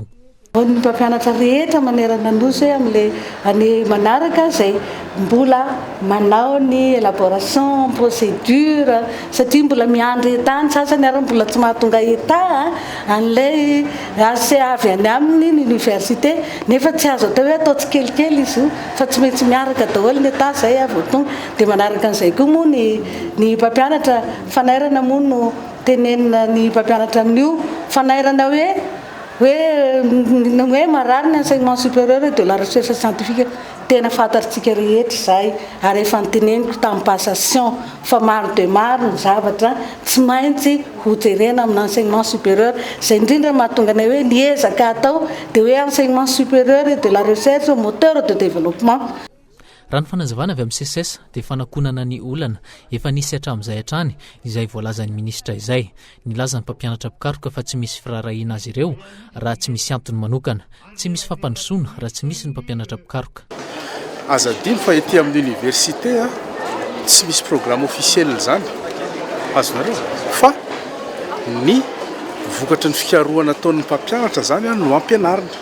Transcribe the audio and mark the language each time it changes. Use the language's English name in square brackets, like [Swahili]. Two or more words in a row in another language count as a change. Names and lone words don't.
[Malagasy] Ny mpampianatra rehetra manerana androso amin'le any manaraka zay mbola manao ny [French] élaboration procédure [Malagasy] satria mbola miandry etany sasany ary mbola tsy mahatonga eta an'ilay ase avy any amin'ny université nefa tsy azo atao hoe atao tsy kelikely izy io fa tsy maintsy miaraka daholo ny eta zay avy tonga dia manaraka an'izay koa moa ny mpampianatra fanairana moa no tenenina ny mpampianatra amin'io fanairana hoe marary ny [French] enseignement supérieur de la recherche scientifique [Malagasy] tena fantatritsika rehetra zay ary efa nyteneniko tamin'ny passation fa maro de maro ny zavatra tsy maintsy hojerena amin'ny [French] enseignement supérieur [Malagasy] zay indrindra mahatonga anay hoe niezaka atao dia hoe [French] enseignement supérieur de la recherche moteur de développement. [Malagasy] Raha ny fanazavana avy amin'ny CSS dia fanakonana ny olana efa nisy hatramin'izay hatrany izay voalazan'ny ministra izay. Nilazany mpampianatra pikaroka fa tsy misy firarahiana azy ireo raha tsy misy antony manokana, tsy misy fampandrosoana raha tsy misy ny mpampianatra pikaroka. Aza dimy fa ety amin'ny université tsy misy [French] programme officiel [Malagasy] zany azonareo fa ny vokatry ny fikarohana ataon'ny mpampianatra zany no ampianarina.